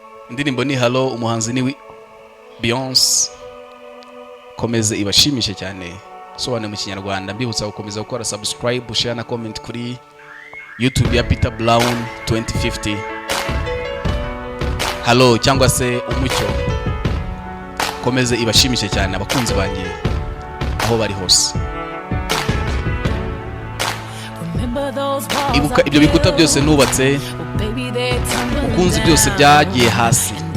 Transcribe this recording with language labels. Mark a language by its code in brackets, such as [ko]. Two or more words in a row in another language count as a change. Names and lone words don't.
[rw] Indirimbo ni Hello, umuhanzi ni Wi-, Beyonce. Komeze ibashimishe cyane. Sobanura mu Kinyarwanda, mbibutsa gukomeza gukora subscribe, share na comment kuri YouTube ya Peter Brown twenty fifty. Hello cyangwa se Umucyo. Komeze ibashimishe cyane abakunzi banjye aho bari hose. Ibuka ibyo bikuta byose nubatse, ukunze byose byagiye hasi.